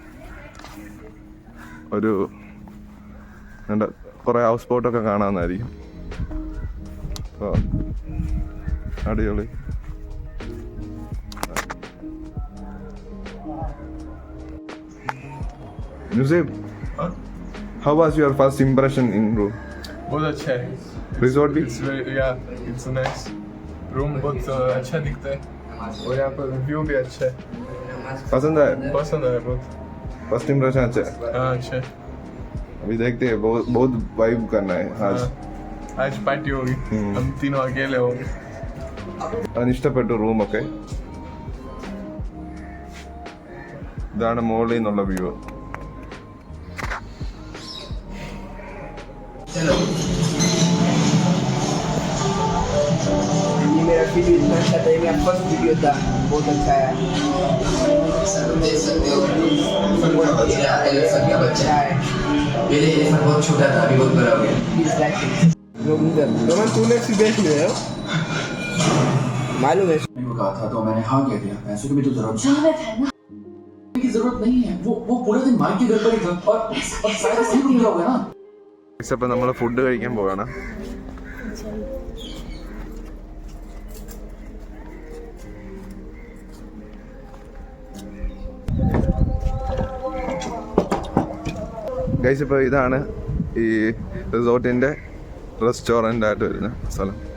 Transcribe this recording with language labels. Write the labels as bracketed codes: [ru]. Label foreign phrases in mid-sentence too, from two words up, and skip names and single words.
[ml] ഒരു കുറേ ഹൗസ് ബോട്ടൊക്കെ കാണാമെന്നായിരിക്കും. അപ്പോൾ അടിപൊളി. [en] മ്യൂസിയം How was your first impression in room? [hi] बहुत अच्छा है. Resort भी? [en] It's nice. [hi] रूम बहुत अच्छा दिखता है और यहाँ पर व्यू भी अच्छा है. पसंद आया? पसंद आया बहुत. [en] first impression [hi] अच्छा है. हाँ अच्छा है. अभी देखते हैं, बहुत वाइब करना है आज. आज पार्टी होगी. हम तीनों अकेले होंगे. [ml] ഇഷ്ടപ്പെട്ടു റൂമൊക്കെ. ഇതാണ് മുകളിൽ നിന്നുള്ള വ്യൂ. [hi] ये मेरा वीडियो इतना अच्छा था, ये मेरा [en] first video [hi] था, बहुत अच्छा है. अच्छा है. मेरे एलिफेंट बहुत छोटा था, अभी बहुत बड़ा हो गया. [en] Please like it. [hi] रोमन तूने भी देख लिया है? मालूम है. मैंने को कहा था तो मैंने हाँ कह दिया. पैसों की भी तो जरूरत की जरूरत नहीं है. वो पूरा दिन माइक के घर पर ही था और शायद इसलिए रुक गया होगा ना. [ml] ഇപ്പം നമ്മൾ ഫുഡ് കഴിക്കാൻ പോവാണ്. ഗൈസ്, ഇപ്പോൾ ഇതാണ് ഈ റിസോർട്ടിൻ്റെ റെസ്റ്റോറൻ്റ് ആയിട്ട് വരുന്ന സ്ഥലം.